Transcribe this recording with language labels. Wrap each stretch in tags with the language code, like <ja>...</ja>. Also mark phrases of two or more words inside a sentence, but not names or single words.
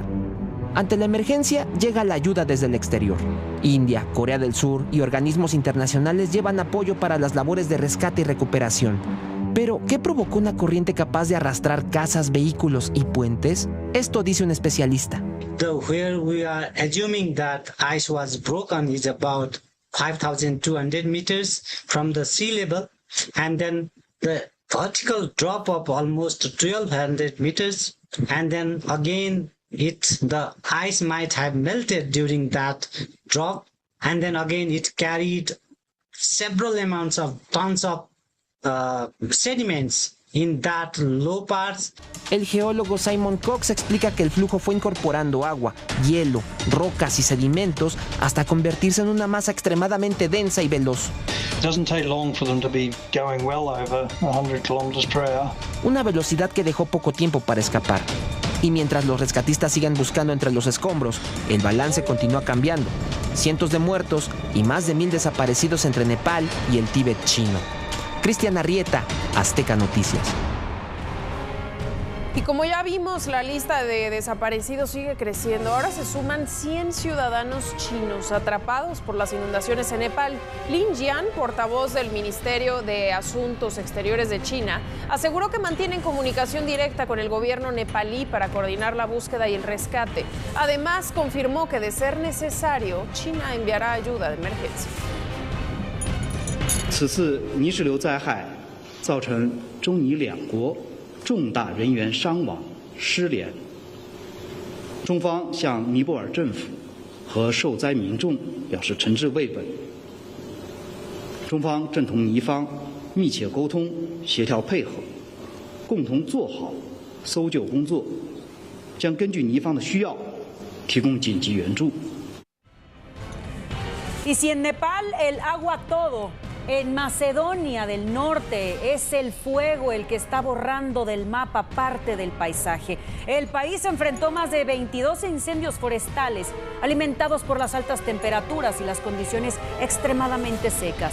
<es>Ante la emergencia, llega la ayuda desde el exterior. India, Corea del Sur y organismos internacionales llevan apoyo para las labores de rescate y recuperación. Pero, ¿qué provocó una corriente capaz de arrastrar casas, vehículos y puentes? Esto dice un especialista.</es> <en>Where we are assuming that ice was broken is about 5,200 meters from the sea level, and then the vertical drop of almost 1,200 meters, and then again the ice might have melted during that drop, and then again it carried several amounts of tons of sediments in that low parts.</en> <es>El geólogo Simon Cox explica que el flujo fue incorporando agua, hielo, rocas y sedimentos hasta convertirse en una masa extremadamente densa y veloz.</es> <en>It doesn't take long for them to be going well over 100 kilometers per hour.</en> <es>Una velocidad que dejó poco tiempo para escapar. Y mientras los rescatistas siguen buscando entre los escombros, el balance continúa cambiando. Cientos de muertos y más de 1,000 desaparecidos entre Nepal y el Tíbet chino. Cristian Arrieta, Azteca Noticias. Y como ya vimos, la lista de desaparecidos sigue creciendo. Ahora se suman 100 ciudadanos chinos atrapados por las inundaciones en Nepal. Lin Jian, portavoz del Ministerio de Asuntos Exteriores de China, aseguró que mantienen comunicación directa con el gobierno nepalí para coordinar la búsqueda y el rescate. Además, confirmó que de ser necesario, China enviará ayuda de emergencia.</es> <zh>此次泥石流灾害造成中尼两国重大人员伤亡失联，中方向尼泊尔政府和受灾民众表示诚挚慰问。中方正同尼方密切沟通、协调配合，共同做好搜救工作，将根据尼方的需要提供紧急援助。</zh> <es>Y si en Nepal el agua todo, en Macedonia del Norte es el fuego el que está borrando del mapa parte del paisaje. El país enfrentó más de 22 incendios forestales alimentados por las altas temperaturas y las condiciones extremadamente secas.</es>